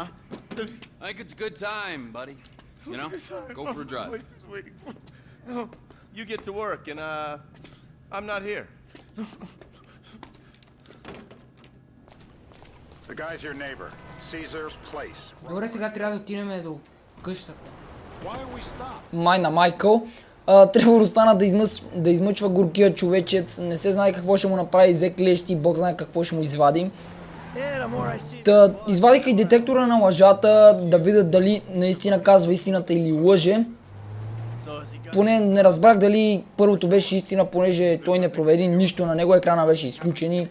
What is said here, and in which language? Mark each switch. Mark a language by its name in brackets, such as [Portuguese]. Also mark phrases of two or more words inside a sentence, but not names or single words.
[English] I think it's a good time, buddy. You know, go for a drive. Wait. No. You get to work, and I'm not here. The guy's your neighbor, Caesar's Place. [Bulgarian] Добре, сега трябва да отидем до къщата. [English] Why are we stopped? [Bulgarian] Май на Майкъл. Тревор остана да измъчва горкия човечец. Не се знае какво ще му направи, взе клещи, Бог знае какво ще му извади. Та извадиха и детектора на лъжата, да видят дали наистина казва истината или лъже. Поне не разбрах дали първото беше истина, понеже той не провери нищо на него, екрана беше изключен и...